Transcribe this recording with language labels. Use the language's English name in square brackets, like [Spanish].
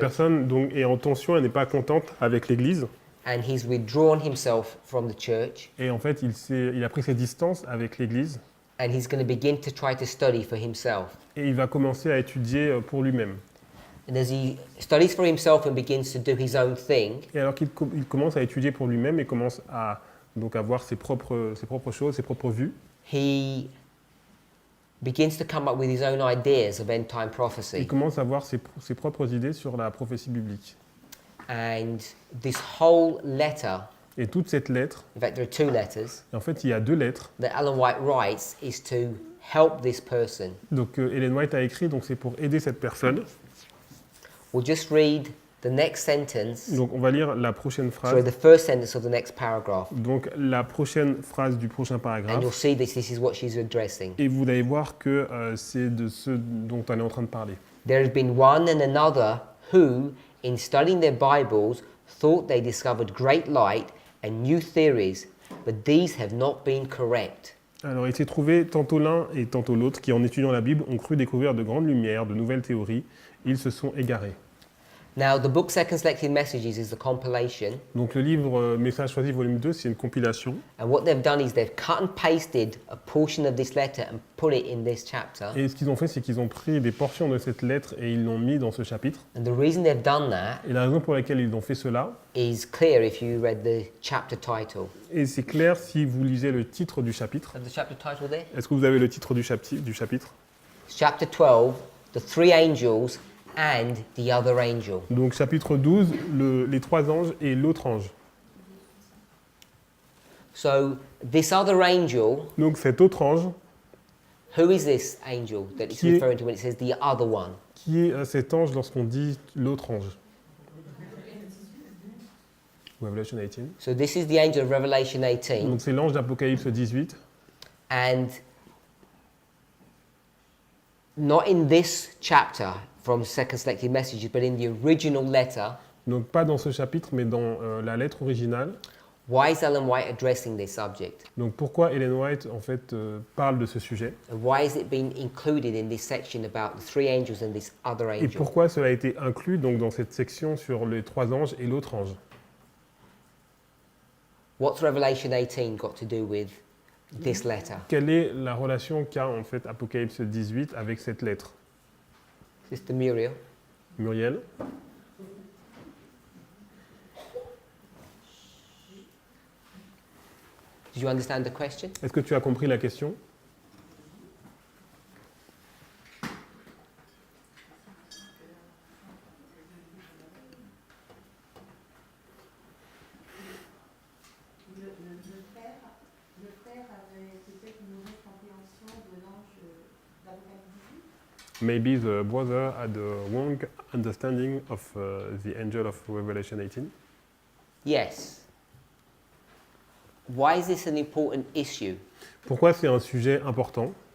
[French] personne donc, est en tension, elle n'est pas contente avec l'Église. [English] And he's withdrawn himself from the church. [French] Et en fait, il a pris ses distances avec l'Église. [English] and he's going to begin to try to study for himself. [French] Et il va commencer à étudier pour lui-même. [English] And as he studies for himself and begins to do his own thing, [French] Et alors qu'il commence à étudier pour lui-même et commence à donc avoir ses propres choses, ses propres vues, [English] he begins to come up with his own ideas of end-time prophecy. [French] il commence à avoir ses propres idées sur la prophétie biblique. [English] And this whole letter, [French] Et toute cette lettre, [English] in fact there are 2 letters, [French] et en fait il y a 2 lettres. [English] that Ellen White writes is to help this person. [French] Donc Ellen White a écrit, donc c'est pour aider cette personne. [English] We'll just read the next sentence, [French] Donc on va lire la prochaine [English] sorry, [French] phrase, [English] the first sentence of the next paragraph. [French] donc la prochaine phrase du prochain [English] And you'll [French] paragraphe. [English] see this is what she's addressing. [French] Et vous allez voir que c'est de ce dont elle est en train de parler. [English] There has been one and another who, in studying their Bibles, thought they discovered great light and new theories, but these have not been correct. [French] Alors il s'est trouvé tantôt l'un et tantôt l'autre qui, en étudiant la Bible, ont cru découvrir de grandes lumières, de nouvelles théories. Ils se sont égarés. [English] Now, the book Second Selected Messages is the compilation, [French] Donc le livre Message choisi volume 2, c'est une compilation. [English] and what they've done is they've cut and pasted a portion of this letter and put it in this chapter. [French] Et ce qu'ils ont fait, c'est qu'ils ont pris des portions de cette lettre et ils l'ont mis dans ce chapitre. [English] And the reason they've done that [French] Et la raison pour laquelle ils ont fait cela, [English] is clear if you read the chapter title. [French] et c'est clair si vous lisez le titre du chapitre. [English] Have the chapter title there? [French] Est-ce que vous avez le titre du chapitre? [English] Chapter 12, the 3 angels and the other angel. [French] Donc chapitre 12, les 3 anges et l'autre ange. [English] So, this other angel, [French] Donc cet autre ange, [English] who is this angel that it's [French] Qui est- [English] referring to when it says the other one? [French] qui est cet ange lorsqu'on dit l'autre ange? [English] Revelation 18. So, this is the angel of Revelation 18, [French] Donc c'est l'ange d'Apocalypse 18. [English] and not in this chapter from Second Selected Messages, but in the original letter. [French] Donc pas dans ce chapitre, mais dans la lettre originale. [English] Why is Ellen White addressing this subject? [French] Donc pourquoi Ellen White en fait parle de ce sujet [English] And why is it being included in this section about the 3 angels and this other [French] et [English] angel? [French] pourquoi cela a été inclus donc dans cette section sur les 3 anges et l'autre ange? [English] What's Revelation 18 got to do with this letter? [French] Quelle est la relation qu'a en fait Apocalypse 18 avec cette lettre? [English] Sister Muriel? [French] Muriel? [English] Did you understand the question? [French] Est-ce que tu as compris la question? Le frère avait peut-être une mauvaise compréhension de l'ange d'Apocalypse 18. [English] Maybe the brother had a wrong understanding of the angel of Revelation 18. Yes. Why is this an important issue, [French] Pourquoi c'est un sujet important,